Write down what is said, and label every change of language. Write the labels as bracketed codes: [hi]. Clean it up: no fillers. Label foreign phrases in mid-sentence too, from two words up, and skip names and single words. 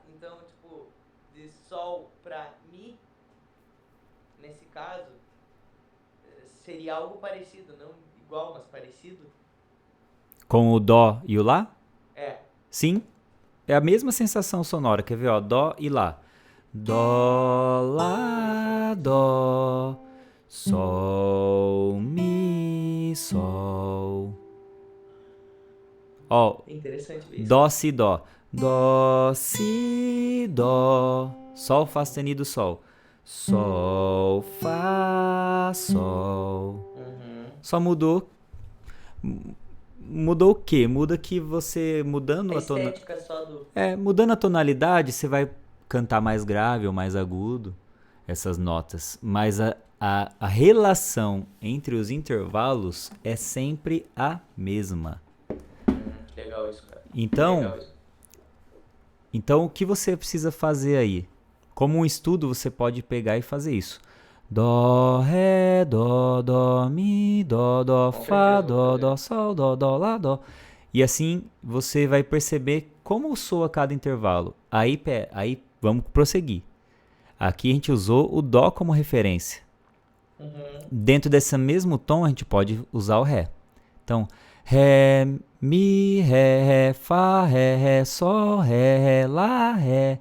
[pt] Então, tipo, de sol pra mi, nesse caso, seria algo parecido, não igual, mas parecido. Com o dó e o lá? É. Sim, é a mesma sensação sonora. Quer ver, ó, dó e lá. Dó, lá, dó, sol, mi, sol. Ó, Interessante ver isso. dó, si, dó. Dó, si, dó. Sol, fá sustenido, sol. Sol, fá, sol. Só mudou. Mudou o quê? Muda que você mudando A a tonalidade. estética só do... Mudando a tonalidade, você vai cantar mais grave ou mais agudo essas notas. Mas a relação entre os intervalos é sempre a mesma. Legal isso, cara. Então, Legal isso. Então, o que você precisa fazer aí? Como um estudo, você pode pegar e fazer isso. Dó, ré, dó, mi, dó, Com fá, certeza vou fazer. dó, sol, dó, lá, dó. E assim, você vai perceber como soa cada intervalo. Aí vamos prosseguir. Aqui a gente usou o dó como referência. Dentro desse mesmo tom, a gente pode usar o ré. Então, ré, mi, ré, fá, ré, sol, ré, lá, ré.